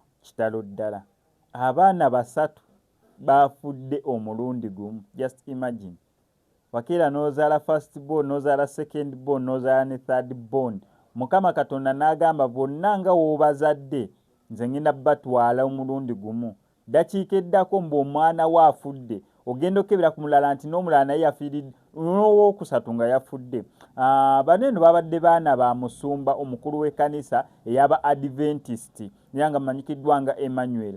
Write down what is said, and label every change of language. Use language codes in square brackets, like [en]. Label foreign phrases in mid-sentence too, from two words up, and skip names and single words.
[lg] kitalo ddala. Abaana basatu bafudde omulundi gumu. [en] Just imagine. [lg] Wakira nozaala [en] first born, [lg] nozaala [en] second born, [lg] nozaala ne [en] third born. [lg] Mukama Katonda n'agamba bonna nga woobazadde nze ngenda batwala omulundi gumu. Dakiika eddako ng'omwana we afudde ogenda okebera ku mulala nti n'omulala naye yafiiridde n'owookusatu nga yafudde. Bano eno babadde baana ba musumba omukulu w'ekkanisa ey'aba Adventist era nga mmanyikiddwa nga Emmanuel.